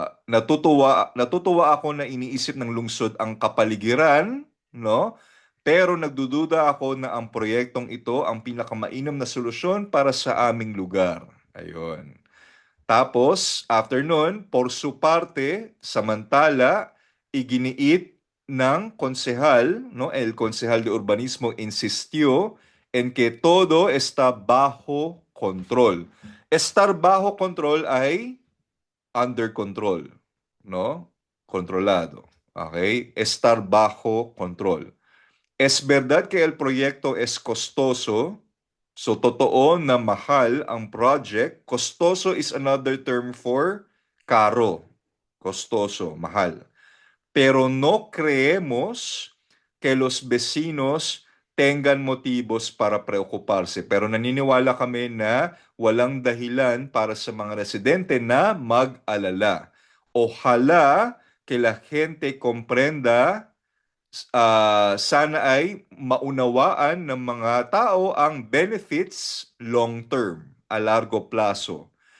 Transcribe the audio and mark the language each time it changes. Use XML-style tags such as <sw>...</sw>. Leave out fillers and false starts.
<tl>Natutuwa ako na iniisip ng lungsod ang kapaligiran, no? Pero nagdududa ako na ang proyektong ito ang pinakamainam na solusyon para sa aming lugar. Ayun. Tapos, after nun,</tl> <es>por su parte,</es> <tl>samantala, iginiit ng konsehal, no,</tl> <es>el konsehal de urbanismo insistió en que todo está bajo control.</es> <tl>Estar bajo control ay under control, no? Controlado. Okay?</tl> <es>Estar bajo control. Es verdad que el proyecto es costoso.</es> <tl>So, totoo na mahal ang project.</tl> <en>Costoso is another term for caro.</en> <tl>Costoso, mahal.</tl> <es>Pero no creemos que los vecinos tengan motivos para preocuparse.</es> <tl>Pero naniniwala kami na walang dahilan para sa mga residente na mag-alala.</tl> <es>Ojalá que la gente comprenda,</es> <tl>sana ay maunawaan ng mga tao ang benefits long term,</tl> <es>a largo plazo.</es>